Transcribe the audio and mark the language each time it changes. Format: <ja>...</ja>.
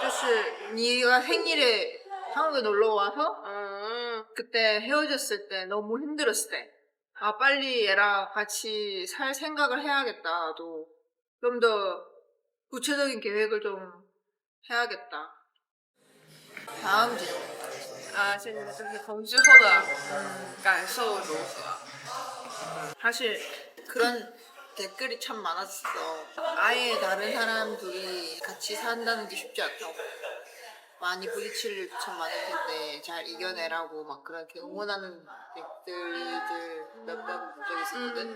<ko>就是 네가 생일에 한국에 놀러 와서 그때 헤어졌을 때 너무 힘들었을 때 빨리 얘랑 같이 살 생각을 해야겠다. 나도 좀 더 구체적인 계획을 좀 해야겠다. 다음 질문.</ko> <zh>现在就是同居后的感受如何？</zh> <ko>사실 그런 댓글이 참 많았어. 아예 다른 사람 둘이 같이 산다는 게 쉽지 않다고. 많이 부딪힐 일도 참 많을 텐데 잘 이겨내라고 막 그렇게 응원하는 댓글들 몇번 본 적이 있었거든.</ko>